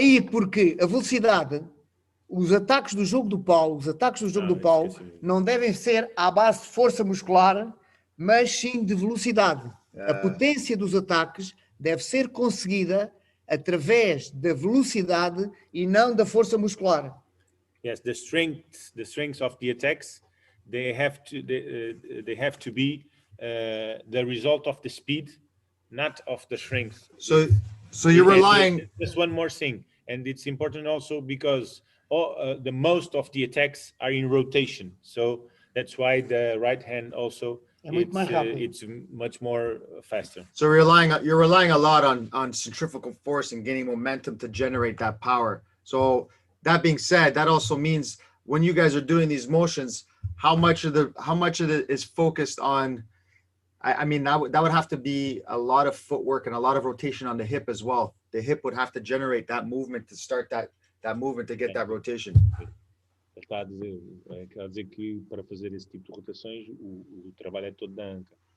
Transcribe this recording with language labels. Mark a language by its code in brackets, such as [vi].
[pt] Porque a velocidade, os ataques do jogo do pau, não devem ser à base de força muscular, mas sim de velocidade. A potência dos ataques deve ser conseguida através da velocidade e não da força muscular. [en] Yes, the strengths of the attacks, they have to be the result of the speed, not of the strength. So you're relying. Just one more thing, and it's important also because the most of the attacks are in rotation. So that's why the right hand also. It's much more faster. So you're relying a lot on centrifugal force and gaining momentum to generate that power. So that being said, that also means when you guys are doing these motions, how much of it is focused on? I mean, that would have to be a lot of footwork and a lot of rotation on the hip as well. The hip would have to generate that movement to start that movement to get that rotation. [pt] Está a dizer que para fazer esse tipo de rotações o trabalho é todo da anca.